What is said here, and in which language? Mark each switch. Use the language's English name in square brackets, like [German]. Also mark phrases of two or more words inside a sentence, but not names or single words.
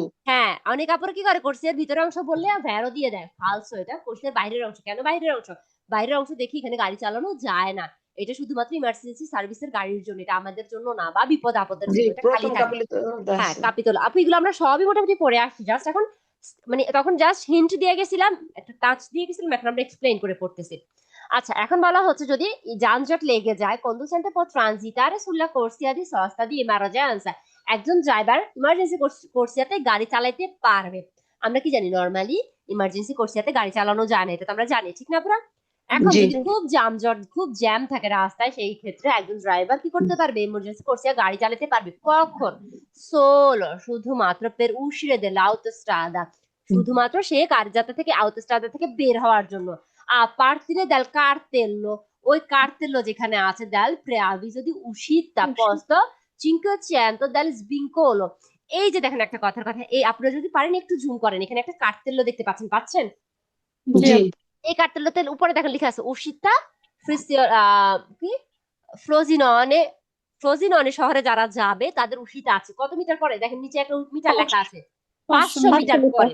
[Bangla] হ্যাঁ অনেক আপুর কি করে কোর্সিয়ার ভিতরের অংশ বললে ভ্যারও দিয়ে দেয় ফালসো এটা কোর্সিয়ার বাইরের অংশ কেন বাইরের অংশ বাইরের অংশ দেখি এখানে গাড়ি চালানো যায় না এটা শুধুমাত্র ইমার্জেন্সি সার্ভিসের গাড়ির জন্য এটা আমাদের জন্য না বা বিপদ আপদের জি জন্য এটা খালি প্রথম থাকে কাপিলে তো হ্যাঁ আছে কাপিতল আপু এগুলো আমরা সবই মোটামুটি পড়ে আসছি জাস্ট এখন মানে তখন জাস্ট হিন্ট দিয়ে গেছিলাম একটা টাচ দিয়ে গেছিলাম এখন আমরা এক্সপ্লেইন করে পড়তেছি আচ্ছা এখন বলা হচ্ছে যদি যানজট লেগে যায় [Italian] conducente può transitare sulla corsia di sosta di emergenza [Bangla] একজন ড্রাইভার ইমার্জেন্সি কোর্সিয়াতে গাড়ি চালাতে পারবে আমরা কি জানি নরমালি ইমার্জেন্সি কোর্সিয়াতে গাড়ি চালানো যায় না এটা তো আমরা জানি ঠিক না পুরা এখন জি যদি খুব যানজট খুব জ্যাম থাকে রাস্তায় সেই ক্ষেত্রে একজন ড্রাইভার কি করতে পারবে ইমার্জেন্সি কোর্সিয়া গাড়ি চালাতে পারবে কখন solo শুধুমাত্র [Italian] per uscire dall'autostrada [Bangla] শুধুমাত্র সে কার্যাতা থেকে autostrada থেকে বের হওয়ার জন্য [Italian] a partire dal cartello [Bangla] ওই কার্তেল্লো যেখানে আছে [Italian] dal preavviso di uscita posto 500 dal svincolo [Bangla] এই যে দেখেন একটা কথার কথা এই আপনারা যদি পারেন একটু জুম করেন এখানে একটা কার্তেল্লো দেখতে পাচ্ছেন জি এই কার্তেল্লোতে উপরে দেখেন লেখা আছে uscita কি ফ্রোজিননে ফ্রোজিননে শহরে যারা যাবে তাদের উশিতা আছে কত মিটার পরে দেখেন নিচে একটা মিটার লেখা আছে 500 মিটার পরে